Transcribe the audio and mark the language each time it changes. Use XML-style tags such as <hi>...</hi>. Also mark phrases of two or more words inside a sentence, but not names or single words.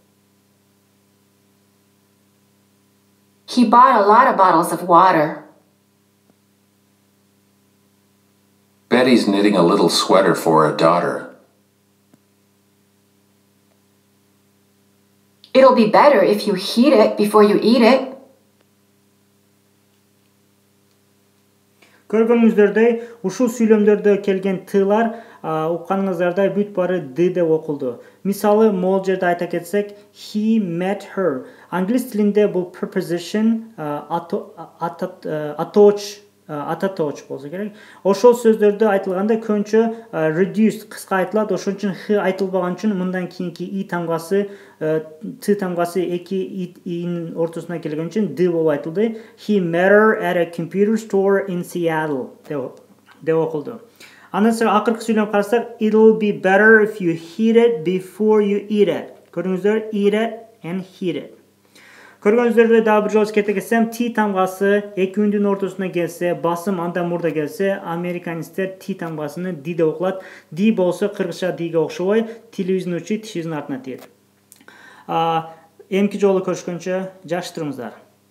<en>He bought a lot of bottles of water. Betty's knitting a little sweater for her daughter. It'll be better if you heat it before you eat it.</en> <ky>Көргөнүңүздөрдөй, ушул сүйлөмдөрдө келген T'лар укканыңыздардай бүт баары D деп окулду. Мисалы, могул жерде айта кетсек,</ky> <en>he met her.</en> <ky>Англис тилинде бул</ky> <en>preposition attach</en> <ky>болсо керек. Ошол сөздөрдө айтылганда көбүнчө reduced кыска айтылат, ошон үчүн H айтылбаган үчүн мындан кийинки I тамгасы, T тамгасы эки I'нин ортосуна келген үчүн D болуп айтылды.</ky> <en>He met her at a computer store in Seattle</en> <ky>деп окулду. Андан соң акыркы сүйлөм карасак,</ky> <en>it'll be better if you heat it before you eat it.</en> <ky>Көрдүңүздөр,</ky> <en>eat it and heat it.</en> <ky>Көргөнүздөрдөй дагы бир жолу эскерте кетсем, T тамгасы эки үндүнүн ортосуна келсе, басым андан мурда келсе, американецтер T тамгасыны D деп окулат. D болсо кыргызча D'ге окшобой, тилибиздин учу тишибиздин артына тиет. Эмки жолу көрүшкөнчө жакшы туруңуздар.</ky>